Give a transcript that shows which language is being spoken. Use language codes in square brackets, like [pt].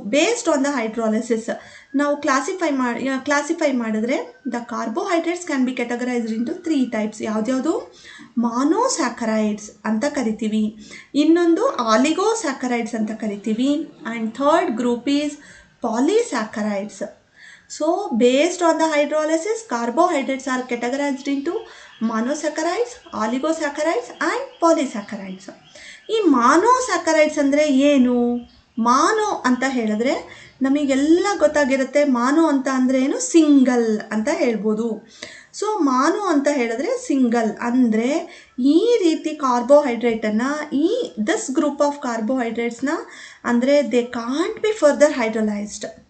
[en] based on the hydrolysis [kn] ನಾವು classify ಮಾಡಿದ್ರೆ [en] The carbohydrates can be categorized into 3 types. [kn] ಯಾವ್ದ್ಯಾವುದು? ಮಾನೋಸ್ಯಾಕರೈಡ್ಸ್ ಅಂತ ಕರಿತೀವಿ, ಇನ್ನೊಂದು ಆಲಿಗೋಸ್ಯಾಕರೈಡ್ಸ್ ಅಂತ ಕರಿತೀವಿ, [en] And third group is polysaccharides. So based on the hydrolysis, carbohydrates are categorized into monosaccharides, oligosaccharides and polysaccharides. [kn] ಈ ಮಾನೋಸ್ಯಾಕರೈಡ್ಸ್ ಅಂದರೆ ಏನು? ಮಾನೋ ಅಂತ ಹೇಳಿದ್ರೆ ನಮಗೆಲ್ಲ ಗೊತ್ತಾಗಿರುತ್ತೆ. ಮಾನೋ ಅಂತ ಅಂದರೆ ಏನು? ಸಿಂಗಲ್ ಅಂತ ಹೇಳ್ಬೋದು. ಸೊ ಮಾನೋ ಅಂತ ಹೇಳಿದ್ರೆ ಸಿಂಗಲ್ ಅಂದರೆ ಈ ರೀತಿ ಕಾರ್ಬೋಹೈಡ್ರೇಟನ್ನು, [en] this group of ಕಾರ್ಬೋಹೈಡ್ರೇಟ್ಸ್ನ [kn] ಅಂದರೆ [en] They can't be further hydrolysed.